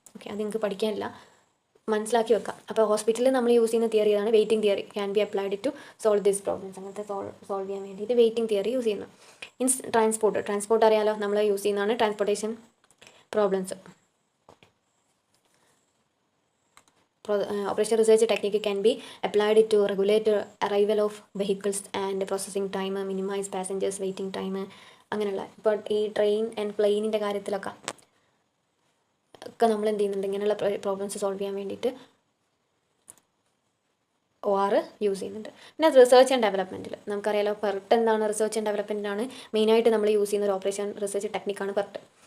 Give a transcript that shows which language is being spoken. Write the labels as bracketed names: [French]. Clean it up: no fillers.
[Malayalam] Okay, അത് നിങ്ങൾക്ക് പഠിക്കാനില്ല, മനസ്സിലാക്കി വെക്കാം. അപ്പോൾ ഹോസ്പിറ്റലിൽ നമ്മൾ യൂസ് ചെയ്യുന്ന തിയറിയാണ് waiting theory, [English] Can be applied to solve these problems. [Malayalam] അങ്ങനത്തെ സോൾവ് ചെയ്യാൻ വേണ്ടിയിട്ട് വെയിറ്റിംഗ് തിയറി യൂസ് ചെയ്യുന്നു. ട്രാൻസ്പോർട്ട് അറിയാലോ, നമ്മൾ യൂസ് ചെയ്യുന്നതാണ് transportation problems. [English] Operation research technique can be applied to regulate arrival of vehicles and processing time, minimize passengers waiting time, [Malayalam] അങ്ങനെയുള്ള. ഇപ്പോൾ ഈ ട്രെയിൻ ആൻഡ് പ്ലെയിനിൻ്റെ കാര്യത്തിലൊക്കെ നമ്മൾ എന്ത് ചെയ്യുന്നുണ്ട്, ഇങ്ങനെയുള്ള പ്രോബ്ലംസ് സോൾവ് ചെയ്യാൻ വേണ്ടിയിട്ട് OR യൂസ് ചെയ്യുന്നുണ്ട്. പിന്നെ റിസർച്ച് ആൻഡ് ഡെവലപ്മെൻറ്റിൽ നമുക്കറിയാലോ, PERT എന്താണ്, റിസർച്ച് ആൻഡ് ഡെവലപ്മെൻറ്റിനാണ് മെയിനായിട്ട് നമ്മൾ യൂസ് ചെയ്യുന്ന ഒരു ഓപ്പറേഷൻ റിസർച്ച് ടെക്നിക്കാണ് PERT.